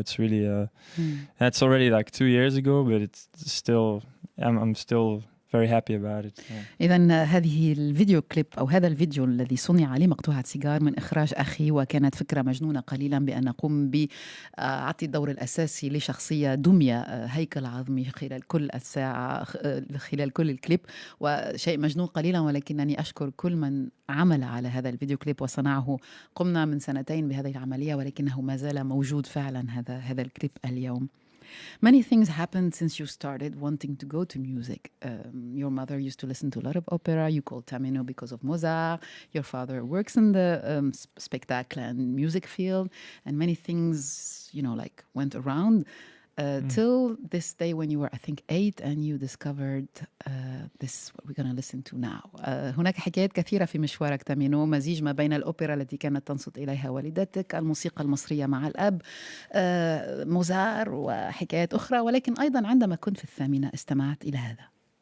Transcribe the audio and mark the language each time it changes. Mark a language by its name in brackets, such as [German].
[English] It's really that's already like 2 years ago, but it's still I'm still very happy about it. [Arabic] إذن هذه الفيديو كليب أو هذا الفيديو الذي صنع لمقطوعة سيجار من إخراج أخي، وكانت فكرة مجنونة قليلا بأن نقوم بعطي الدور الأساسي لشخصية دمية هيكل عظمي خلال كل الساعة، خلال كل الكليب، وشيء مجنون قليلا، ولكنني أشكر كل من عمل على هذا الفيديو كليب وصنعه. قمنا من 2 سنين بهذه العملية، ولكنه ما زال موجود فعلا هذا الكليب اليوم. [English] Many things happened since you started wanting to go to music. Your mother used to listen to a lot of opera. You called Tamino because of Mozart. Your father works in the spectacle and music field, and many things, like went around till this day when you were, I think, 8, and you discovered this what we're going to listen to now. [Arabic] هناك حكايات كثيرة في مشوارك تامينو، مزيج ما بين الأوبرا التي كانت تنصت إليها والدتك، الموسيقى المصرية مع الأب، موزار وحكايات أخرى، ولكن أيضا عندما كنت في 8 استمعت إلى هذا.